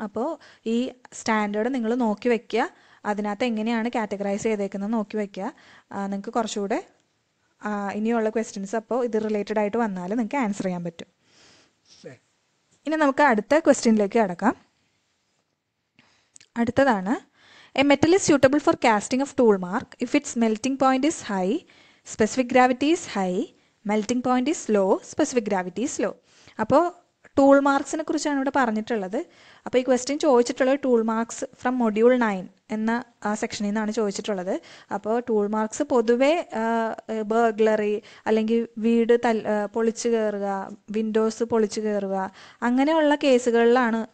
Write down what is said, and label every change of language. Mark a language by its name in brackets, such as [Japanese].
[Malayalam] അപ്പോൾ ഈ സ്റ്റാൻഡേർഡ് നിങ്ങൾ നോക്കി വയ്ക്കുക. അതിനകത്ത് എങ്ങനെയാണ് കാറ്റഗറൈസ് ചെയ്തേക്കുന്നത് നോക്കി വയ്ക്കുക. നിങ്ങൾക്ക് കുറച്ചുകൂടെ ഇനിയുള്ള ക്വസ്റ്റ്യൻസ് അപ്പോൾ ഇത് റിലേറ്റഡ് ആയിട്ട് വന്നാൽ നിങ്ങൾക്ക് ആൻസർ ചെയ്യാൻ പറ്റും. ഇനി നമുക്ക് അടുത്ത ക്വസ്റ്റ്യനിലേക്ക് കടക്കാം. അടുത്തതാണ് [English] A metal is suitable for casting of tool mark if its melting point is high, specific gravity is high, melting point is low, specific gravity is low. [Malayalam] അപ്പോൾ ടൂൾ മാർക്സിനെ കുറിച്ചാണ് ഇവിടെ പറഞ്ഞിട്ടുള്ളത്. അപ്പോൾ ഈ ക്വസ്റ്റ്യൻ ചോദിച്ചിട്ടുള്ളത് ടൂൾ മാർക്സ് ഫ്രം മൊഡ്യൂൾ 9 എന്ന സെക്ഷനിൽ നിന്നാണ് ചോദിച്ചിട്ടുള്ളത്. അപ്പോൾ ടൂൾ മാർക്സ് പൊതുവെ ബർഗ്ലറി അല്ലെങ്കിൽ വീട് പൊളിച്ചു കയറുക, വിൻഡോസ് പൊളിച്ചു കയറുക, അങ്ങനെയുള്ള കേസുകളിലാണ്.